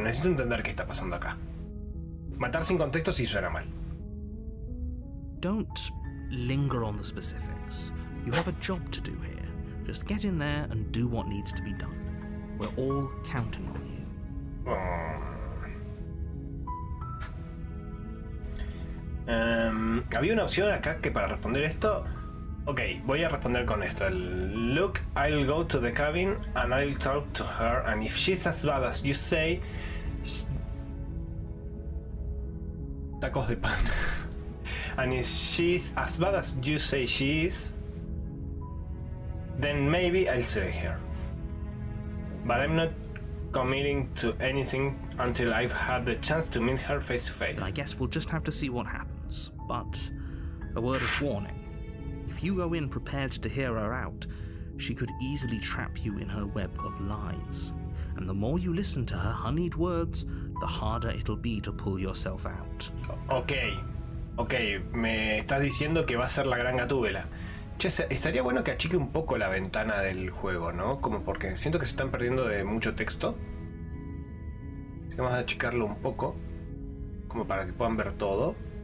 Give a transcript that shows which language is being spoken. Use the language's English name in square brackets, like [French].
[Spanish] Necesito entender qué está pasando acá. Matar sin contexto sí suena mal. [English] Don't linger on the specifics. You have a job to do here. Just get in there and do what needs to be done. We're all counting on you. [Spanish] Había una opción acá que para responder esto... Ok, voy a responder con esto. [English] Look, I'll go to the cabin and I'll talk to her, and if she's as bad as you say... [Spanish] Tacos de pan. [English] And if she's as bad as you say she is, then maybe I'll slay her. But I'm not committing to anything until I've had the chance to meet her face to face. I guess we'll just have to see what happens. But a word of warning. If you go in prepared to hear her out, she could easily trap you in her web of lies. And the more you listen to her honeyed words, the harder it'll be to pull yourself out. [Spanish] Ok, me estás diciendo que va a ser la gran gatúbela. Che, estaría bueno que achique un poco la ventana del juego, ¿no? Como porque siento que se están perdiendo de mucho texto. Así que vamos a achicarlo un poco, como para que puedan ver todo.